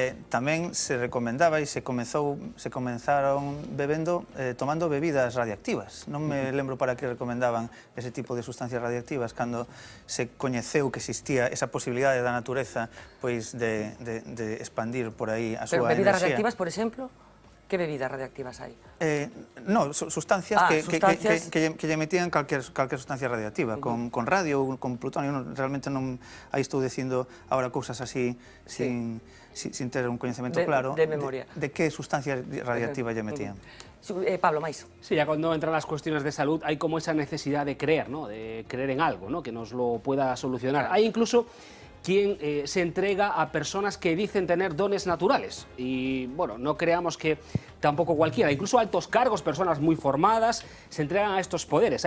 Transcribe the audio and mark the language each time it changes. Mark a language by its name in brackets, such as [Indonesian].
[Galician] Tamén se recomendaba e se comenzaron tomando bebidas radiactivas. Non me lembro para que recomendaban ese tipo de sustancias radiactivas cando se coñeceu que existía esa posibilidade da natureza pois de expandir por aí a súa enerxía. Bebidas radiactivas, por exemplo? Que bebidas radiactivas hai? No, sustancias que lle metían calquer sustancia radiactiva, con radio ou con plutonio. Realmente non aí estou dicindo agora cousas así sin ter un coñecemento claro de memoria de que sustancia radiactiva lle metían. Pablo, máis. [Spanish] Sí, ya cuando entran las cuestiones de salud hay como esa necesidad de creer, ¿no? De creer en algo, ¿no? Que nos lo pueda solucionar. Hay incluso quien se entrega a personas que dicen tener dones naturales. Y bueno, no creamos que tampoco cualquiera, incluso altos cargos, personas muy formadas, se entregan a estos poderes.